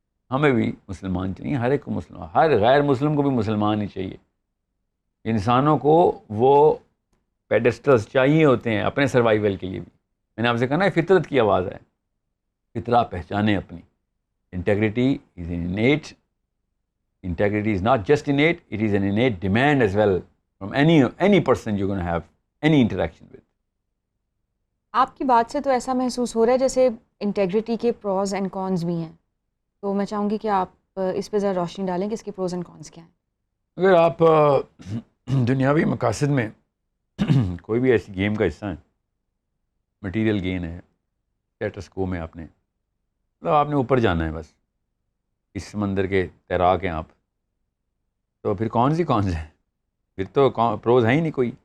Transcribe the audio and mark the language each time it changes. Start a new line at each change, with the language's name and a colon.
Urdu: ہمیں بھی مسلمان چاہیے، ہر ایک کو مسلمان، ہر غیر مسلم کو بھی مسلمان ہی چاہیے. انسانوں کو وہ پیڈسٹلز چاہیے ہوتے ہیں اپنے سروائیول کے لیے بھی. میں نے آپ سے کہا نا فطرت کی آواز ہے، فطرہ پہچانے اپنی.
English: Integrity is innate. Integrity is not just innate, it is an innate demand as well from any person you're going to have any interaction with.
Urdu: آپ کی بات سے تو ایسا محسوس ہو رہا ہے جیسے انٹیگریٹی کے پروز اینڈ کونز بھی ہیں، تو میں چاہوں گی کہ آپ اس پہ ذرا روشنی ڈالیں کہ اس کے پروز اینڈ کونز کیا ہیں. اگر آپ دنیاوی مقاصد میں کوئی بھی ایسی گیم کا حصہ ہیں، مٹیریل گین ہے، اسٹیٹس کو میں آپ نے اوپر جانا ہے، بس اس سمندر کے تیراک ہیں آپ، تو پھر کون سی ہیں؟ پھر تو پروز ہیں ہی نہیں کوئی.